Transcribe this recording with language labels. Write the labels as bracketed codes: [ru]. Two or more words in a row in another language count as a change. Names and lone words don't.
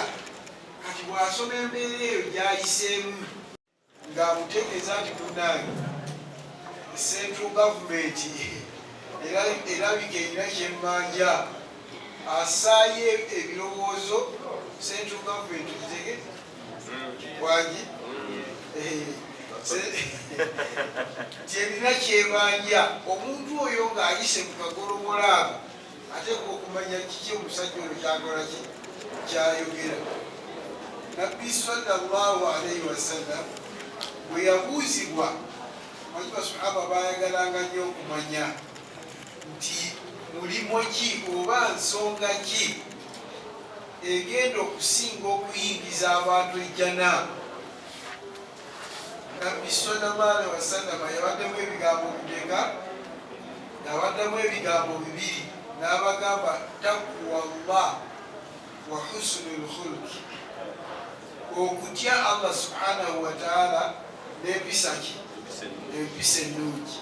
[lg] Kati bw'asoma embeera eyo gy'ayiseemu ng'amutegeeza nti munange [en] central government [lg] erabika erina kyemmanja, asaayo ebirowoozo [en] central government [lg] kitege wangi kyerina kyebanja. Omuntu oyo ng'ayise mu kagolomola ako ateeka okumanya kiki omusajja oyo kyakola kyayogera. Nabbi [ar] صلى الله عليه وسلم [lg] bwe yabuuzibwa, manyi basahaba bayagalanga nnyo okumanya nti mulimo ki oba nsonga ki egenda okusinga okuyingiza abantu ejjana. Nabbi [ar] صلى الله عليه وسلم [lg] yabaddemu ebigambo bideka, yabaddemu ebigambo bibiri, n'abagamba [ar] تقوى الله وحسن الخلق, [lg] okutya Allah [ar] سبحانه وتعالى [lg] n'empisa ki, empisa ennungi.